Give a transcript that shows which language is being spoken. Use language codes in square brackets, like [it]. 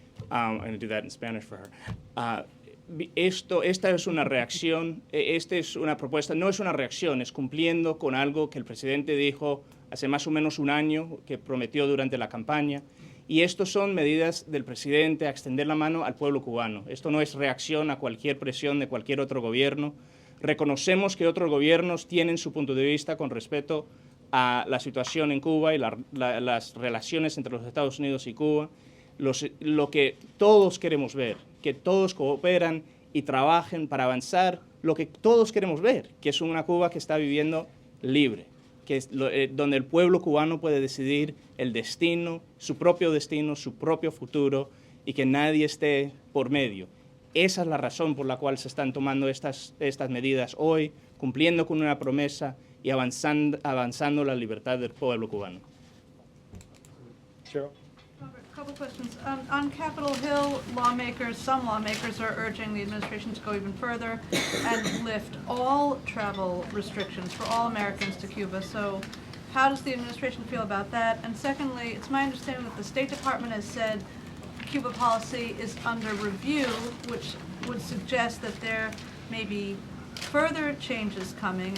[en] I'm going to do that in Spanish for her. [es] Esta es una reacción, esta es una propuesta, no es una reacción, es cumpliendo con algo que el presidente dijo hace más o menos un año, que prometió durante la campaña. Y estos son medidas del presidente a extender la mano al pueblo cubano. Esto no es reacción a cualquier presión de cualquier otro gobierno. Reconocemos que otros gobiernos tienen su punto de vista con respecto a la situación en Cuba y las relaciones entre los Estados Unidos y Cuba. Lo que todos queremos ver, que todos cooperan y trabajen para avanzar lo que todos queremos ver, que es una Cuba que está viviendo libre, que es donde el pueblo cubano puede decidir el destino, su propio futuro, y que nadie esté por medio. Esa es la razón por la cual se están tomando estas medidas hoy, cumpliendo con una promesa y avanzando la libertad del pueblo cubano. [en] Cheryl? Robert, a couple questions. On Capitol Hill, some lawmakers are urging the administration to go even further and lift all travel restrictions for all Americans to Cuba. So how does the administration feel about that? And secondly, it's my understanding that the State Department has said Cuba policy is under review, which would suggest that there may be further changes coming.